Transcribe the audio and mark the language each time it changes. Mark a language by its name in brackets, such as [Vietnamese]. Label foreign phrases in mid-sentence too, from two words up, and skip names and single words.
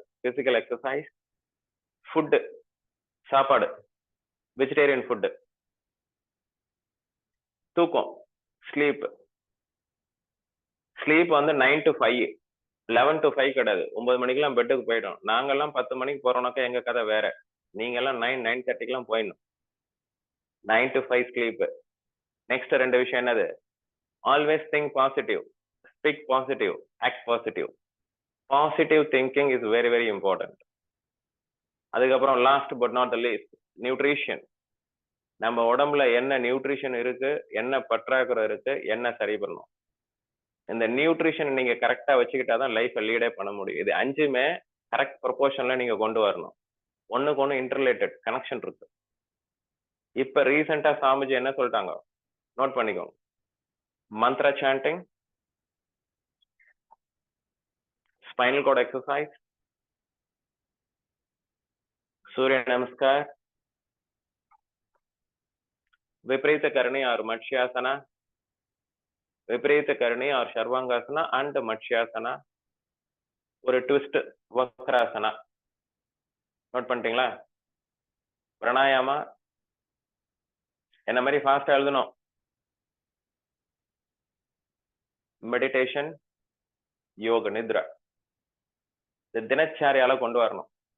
[English] physical exercise, [Tamil] ஃபுட்டு, சாப்பாடு, [English] vegetarian food, [Tamil] தூக்கம், ஸ்லீப். ஸ்லீப் வந்து 9 to 5, 11 to 5 கிடையாது. 9 மணிக்கெல்லாம் பெட்டுக்கு போயிடும். நாங்கெல்லாம் 10 மணிக்கு போறோம்னாக்கா எங்க கதை வேற. நீங்க எல்லாம் 9:30க்கெல்லாம் போயிடணும். 9 to 5 ஸ்லீப். நெக்ஸ்ட் 2 விஷயம் என்னது? [English] Always think positive, speak positive, act positive. Positive thinking is very very important. அதுக்கப்புறம் last but not the least, nutrition. [Tamil] நம்ம உடம்புல என்ன நியூட்ரிஷன் இருக்கு, என்ன பற்றாக்குறை இருக்கு, என்ன சரி பண்ணணும். இந்த நியூட்ரிஷன் நீங்க கரெக்டா வச்சுக்கிட்டாதான் லைஃப்பை லீடே பண்ண முடியும். இது 5மே [English] correct proportion [Tamil] நீங்க கொண்டு வரணும். ஒண்ணுக்கு ஒண்ணு [English] interrelated connection [Tamil] இருக்கு. இப்ப ரீசெண்டா சாமிஜி என்ன சொல்லிட்டாங்க நோட் பண்ணிக்கோங்க. [English] Mantra chanting, spinal cord exercise, [Hindi] सूर्य नमस्कार, विपरीत करनी और मत्स्यासना, विपरीत करनी और सर्वांगासना एंड मत्स्यासना, [Tamil] ஒரு ட்விஸ்ட் வக்ராசனா. நோட் பண்ணிட்டீங்களா? பிராணாயாமா என்ன மாதிரி ஃபாஸ்டா எழுதணும். மெடிடேஷன், யோக நித்ரா, இந்த தினச்சாரியால கொண்டு வரணும்.